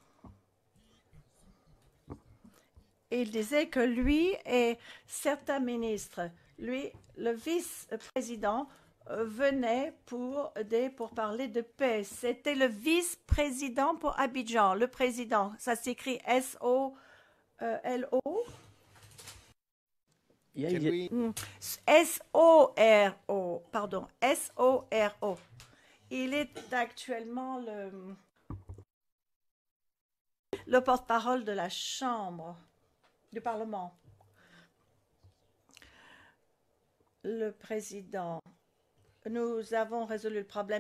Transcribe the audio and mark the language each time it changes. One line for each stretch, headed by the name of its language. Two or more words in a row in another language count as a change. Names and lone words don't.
French: Il disait que lui et certains ministres, lui, le vice-président, venait pour parler de paix. C'était le vice-président pour Abidjan. Le président, ça s'écrit S-O-L-O.
English: Yeah, Can yeah. we
French: S-O-R-O, pardon, S-O-R-O. Il est actuellement le porte-parole de la Chambre du Parlement. Le président, nous avons résolu le problème.